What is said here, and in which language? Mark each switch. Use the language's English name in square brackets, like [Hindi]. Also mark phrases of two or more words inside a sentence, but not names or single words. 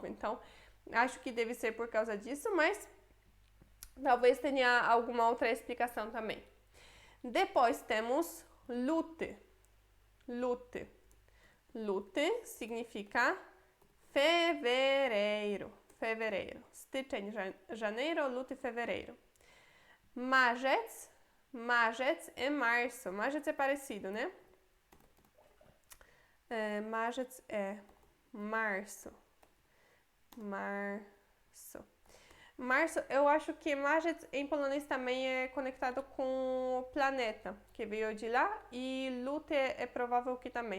[Portuguese] Então, acho que deve ser por causa disso, mas talvez tenha alguma outra explicação também. Depois temos luty. Luty. Luty significa fevereiro. Fevereiro. Styczeń, janeiro, luty, fevereiro. Marzec. Marzec é março. Marzec é parecido, né? Marzec é março. Março. Março, eu acho que marzec em polonês também é conectado com o planeta, que veio de lá, e luty é provável que também.